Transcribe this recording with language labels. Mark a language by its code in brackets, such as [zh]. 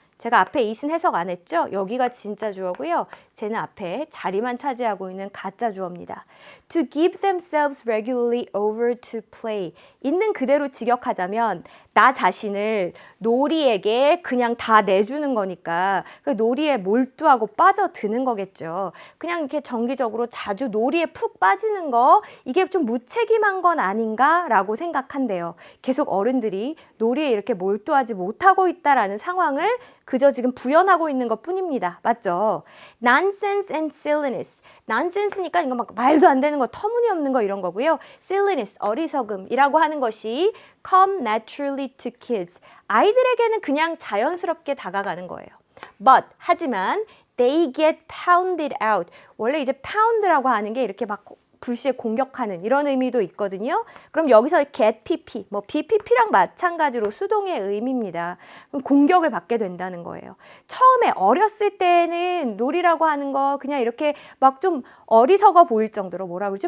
[ko] 제가 앞에 it은 해석 안 했죠? 여기가 진짜 주어고요. 쟤는 앞에 자리만 차지하고 있는 가짜 주어입니다. [en] To give themselves regularly over to play. [ko] 있는 그대로 직역하자면 나 자신을 놀이에게 그냥 다 내주는 거니까 놀이에 몰두하고 빠져드는 거겠죠. 그냥 이렇게 정기적으로 자주 놀이에 푹 빠지는 거, 이게 좀 무책임한 건 아닌가라고 생각한대요. 계속 어른들이 놀이에 이렇게 몰두하지 못하고 있다라는 상황을 그저 지금 부연하고 있는 것 뿐입니다. 맞죠? [en] Nonsense and silliness. [ko] nonsense니까 이거 막 말도 안 되는 거, 터무니없는 거 이런 거고요. [en] silliness, [ko] 어리석음이라고 하는 것이 [en] come naturally to kids. [ko] 아이들에게는 그냥 자연스럽게 다가가는 거예요. [en] But, [ko] 하지만 [en] they get pounded out. [ko] 원래 이제 pound라고 하는 게 이렇게 막 불시에 공격하는 이런 의미도 있거든요. 그럼 여기서 get pp, 뭐 bpp랑 마찬가지로 수동의 의미입니다. 그럼 공격을 받게 된다는 거예요. 처음에 어렸을 때는 놀이라고 하는 거 그냥 이렇게 막 좀 어리석어 보일 정도로 뭐라 그러지?